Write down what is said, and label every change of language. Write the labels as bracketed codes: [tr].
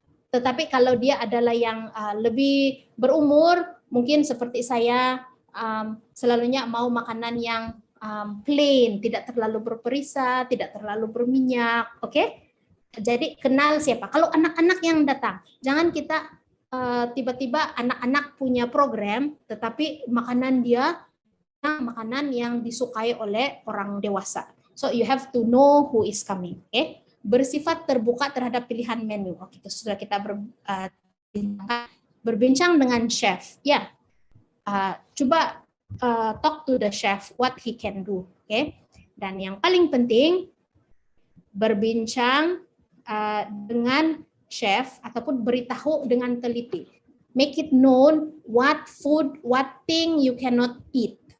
[ms] Tetapi kalau dia adalah yang lebih berumur, mungkin seperti saya, selalunya mau makanan yang plain, tidak terlalu berperisah, tidak terlalu berminyak, oke? Jadi kenal siapa. Kalau anak-anak yang datang, jangan kita tiba-tiba anak-anak punya program, tetapi makanan dia makanan yang disukai oleh orang dewasa. [en] So you have to know who is coming. [ms] Okay? Bersifat terbuka terhadap pilihan menu. Oke, sudah kita berbincang dengan chef. Ya, coba [en] talk to the chef what he can do. Okay? [ms] Dan yang paling penting berbincang dengan chef ataupun beritahu dengan teliti. [en] Make it known what food, what thing you cannot eat.